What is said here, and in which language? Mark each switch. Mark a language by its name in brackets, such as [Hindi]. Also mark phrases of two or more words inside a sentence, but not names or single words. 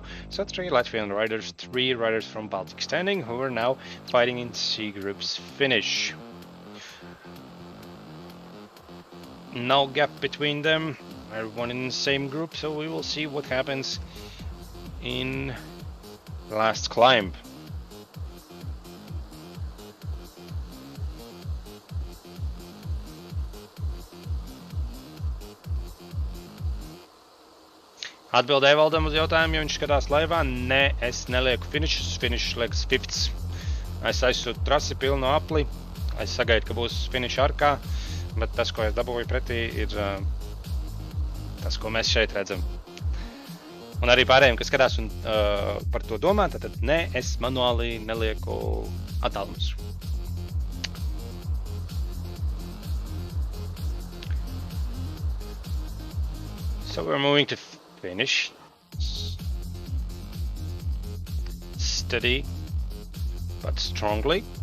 [English] So 3 Latvian riders, 3 riders from Baltic standing who are now fighting in C group's finish. No gap between them, everyone in the same group, so we will see what happens in last climb. [Latvian] Atbildēju Valdam uz jautājumu, ja viņš skatās laivā. Nē, es nelieku finishus, finish liekas 5th. Es aizsūtu trasi pilnu apli, es sagaidu, ka būs finish arkā, bet tas, ko es dabūju pretī, ir tas, ko mēs šeit redzam. Un arī pārējiem, kas skatās un par to domā, tad nē, es manuāli nelieku Adams. [English] So we're moving to finish. Steady but strongly.